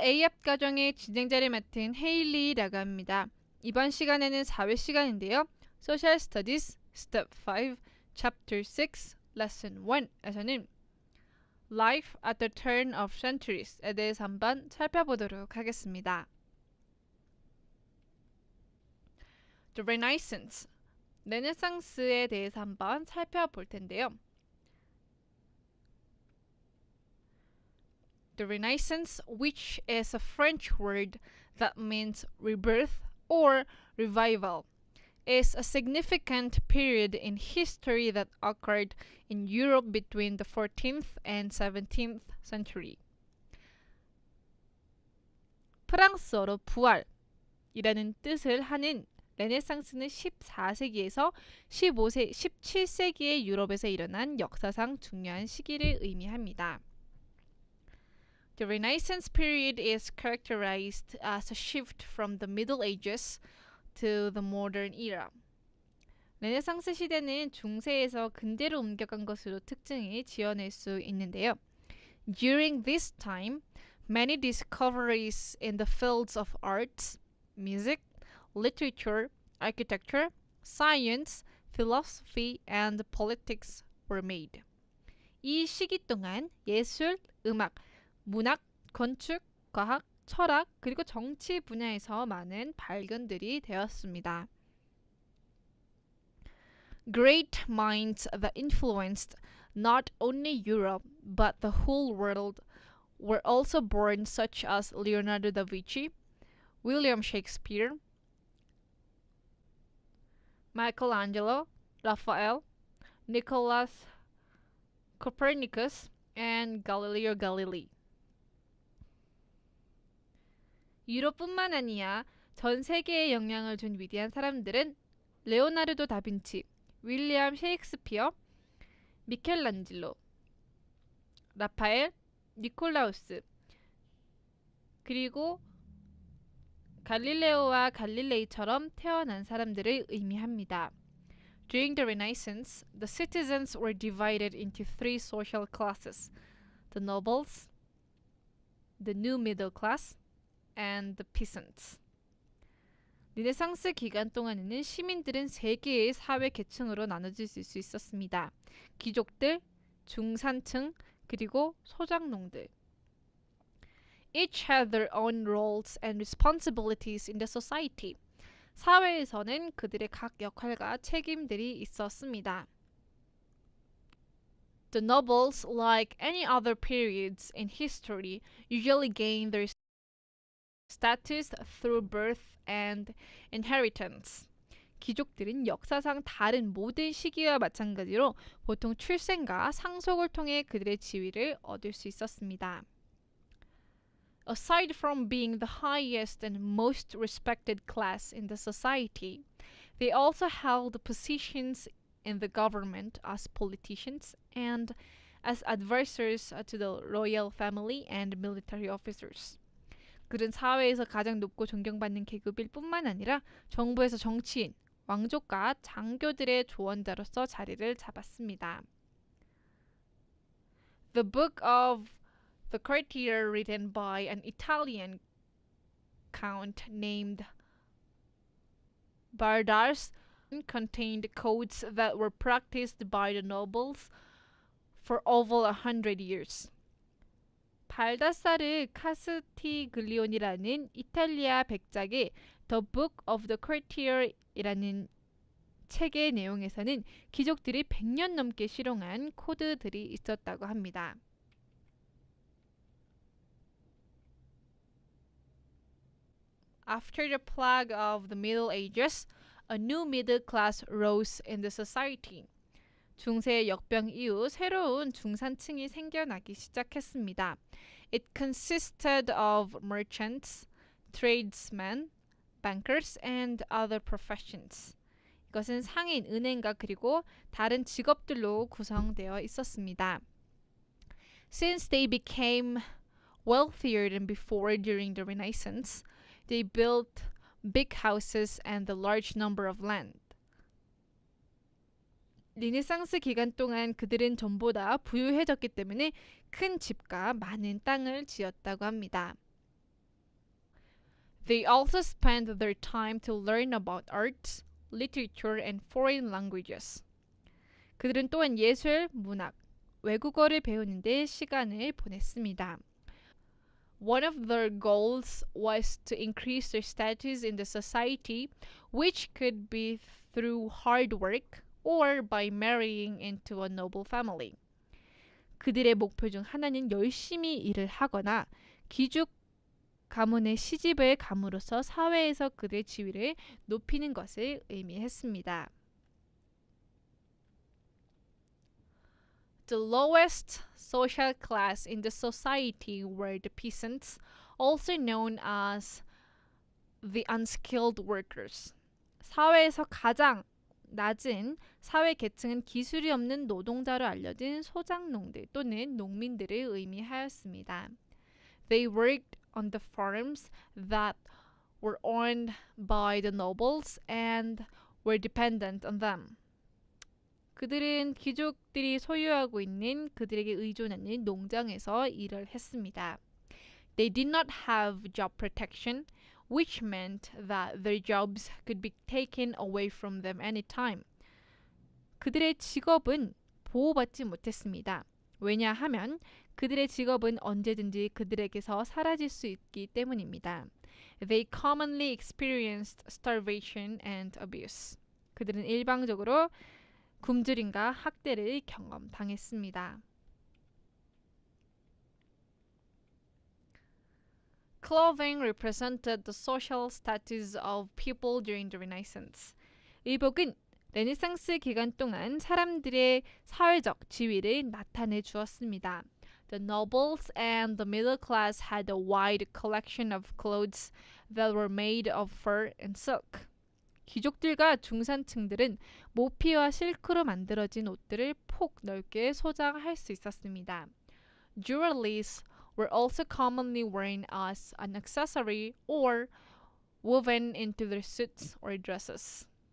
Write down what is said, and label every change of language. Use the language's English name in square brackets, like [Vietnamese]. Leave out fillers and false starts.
[Korean] AHOP 과정의 진행자를 맡은 헤일리라고 합니다. 이번 시간에는 4회 시간인데요. Social Studies Step 5 Chapter 6 Lesson 1에서는 Life at the Turn of Centuries에 대해서 한번 살펴보도록 하겠습니다. The Renaissance, 르네상스에 대해서 한번 살펴볼 텐데요. [English] The Renaissance, which is a French word that means rebirth or revival, is a significant period in history that occurred in Europe between the 14th and 17th century. [Korean] 프랑스어로 부활이라는 뜻을 하는 르네상스는 14세기에서 17세기의 유럽에서 일어난 역사상 중요한 시기를 의미합니다. [English] The Renaissance period is characterized as a shift from the Middle Ages to the modern era. [Korean] 르네상스 시대는 중세에서 근대로 옮겨간 것으로 특징을 지어낼 수 있는데요. [English] During this time, many discoveries in the fields of arts, music, literature, architecture, science, philosophy, and politics were made. [Korean] 이 시기 동안 예술, 음악, 문학, 건축, 과학, 철학, 그리고 정치 분야에서 많은 발견들이 되었습니다. [English] Great minds that influenced not only Europe but the whole world were also born, such as Leonardo da Vinci, William Shakespeare, Michelangelo, Raphael, Nicholas Copernicus, and Galileo Galilei. [Korean] 유럽뿐만 아니라 전 세계에 영향을 준 위대한 사람들은 레오나르도 다빈치, 윌리엄 셰익스피어, 미켈란젤로, 라파엘, 니콜라우스, 그리고 갈릴레오와 갈릴레이처럼 태어난 사람들을 의미합니다. [English] During the Renaissance, the citizens were divided into three social classes: the nobles, the new middle class, and the peasants. [Korean] 르네상스 기간 동안에는 시민들은 세 개의 사회 계층으로 나눠질 수 있었습니다. 귀족들, 중산층, 그리고 소작농들. [English] Each had their own roles and responsibilities in the society. [Korean] 사회에서는 그들의 각 역할과 책임들이 있었습니다. [English] The nobles, like any other periods in history, usually gained their status through birth and inheritance. [Korean] 귀족들은 역사상 다른 모든 시기와 마찬가지로 보통 출생과 상속을 통해 그들의 지위를 얻을 수 있었습니다. [English] Aside from being the highest and most respected class in the society, they also held positions in the government as politicians and as advisors to the royal family and military officers. [Korean] 그들은 사회에서 가장 높고 존경받는 계급일 뿐만 아니라 정부에서 정치인, 왕족과 장교들의 조언자로서 자리를 잡았습니다. [English] The book of the Courtier, written by an Italian count named Bardas, contained codes that were practiced by the nobles for over 100 years. [Korean] 발다사르 카스티글리온이라는 이탈리아 백작의 The Book of the Courtier이라는 책의 내용에서는 귀족들이 100년 넘게 실용한 코드들이 있었다고 합니다. [English] After the plague of the Middle Ages, a new middle class rose in the society. [Korean] 중세 역병 이후 새로운 중산층이 생겨나기 시작했습니다. [English] It consisted of merchants, tradesmen, bankers, and other professions. [Korean] 이것은 상인, 은행가 그리고 다른 직업들로 구성되어 있었습니다. [English] Since they became wealthier than before during the Renaissance, they built big houses and a large number of land. [Korean] 르네상스 기간 동안 그들은 전보다 부유해졌기 때문에 큰 집과 많은 땅을 지었다고 합니다. [English] They also spent their time to learn about arts, literature, and foreign languages. [Korean] 그들은 또한 예술, 문학, 외국어를 배우는 데 시간을 보냈습니다. [English] One of their goals was to increase their status in the society, which could be through hard work or by marrying into a noble family. [Korean] 그들의 목표 중 하나는 열심히 일을 하거나 귀족 가문의 시집을 감으로써 사회에서 그들의 지위를 높이는 것을 의미했습니다. [English] The lowest social class in the society were the peasants, also known as the unskilled workers. [Korean] 사회에서 가장 낮은 사회 계층은 기술이 없는 노동자로 알려진 소작농들 또는 농민들을 의미하였습니다. [English] They worked on the farms that were owned by the nobles and were dependent on them. [Korean] 그들은 귀족들이 소유하고 있는 그들에게 의존하는 농장에서 일을 했습니다. [English] They did not have job protection, which meant that their jobs could be taken away from them anytime. [Korean] 그들의 직업은 보호받지 못했습니다. 왜냐하면 그들의 직업은 언제든지 그들에게서 사라질 수 있기 때문입니다. [English] They commonly experienced starvation and abuse. [Korean] 그들은 일방적으로 굶주림과 학대를 경험당했습니다. [English] Clothing represented the social status of people during the Renaissance. [Korean] 의복은 레네상스 기간 동안 사람들의 사회적 지위를 나타내 주었습니다. [English] The nobles and the middle class had a wide collection of clothes that were made of fur and silk. [Korean] 귀족들과 중산층들은 모피와 실크로 만들어진 옷들을 폭 넓게 소장할 수 있었습니다. [English] Jewelries were also commonly worn as an accessory or woven into their suits or dresses.